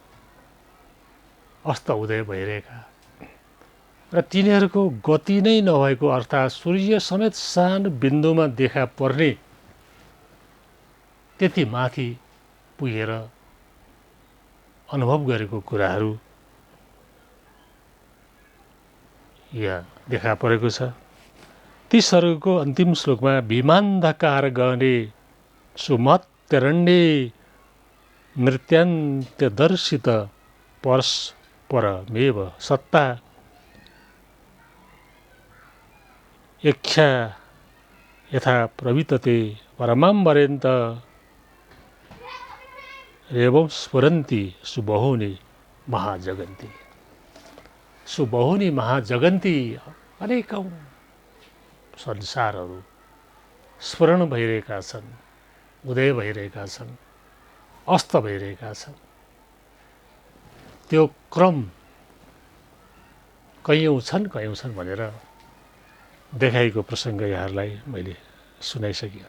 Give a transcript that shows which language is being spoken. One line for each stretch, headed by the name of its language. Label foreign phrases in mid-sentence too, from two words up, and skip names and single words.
Nepali: अस्त उदय भइरहेका र तिनीहरूको गति नै नभएको अर्थात् सूर्य समेत सानो बिन्दुमा देखा पर्ने त्यति माथि पुगेर अनुभव गरेको कुराहरू यहाँ देखा परेको छ।
Sanskrit: ती सर्गको अन्तिम श्लोकमा विमान्धकार गहने सुमत्यरण्ये नृत्यान्त्यदर्शित परस्परमेव सत्ता यक्षा यथा प्रवितते परमाम्बरेन्त रेवं स्फुरन्ति सुबहुनि महाजगन्ति। सुबहुनि महाजगन्ति
Nepali: अनेकौं संसारहरू स्फुरण भइरहेका छन्, उदय भइरहेका छन्, अस्त भइरहेका छन्। त्यो क्रम कैयौँ छन् भनेर देखाएको प्रसङ्ग यहाँहरूलाई मैले सुनाइसकेँ।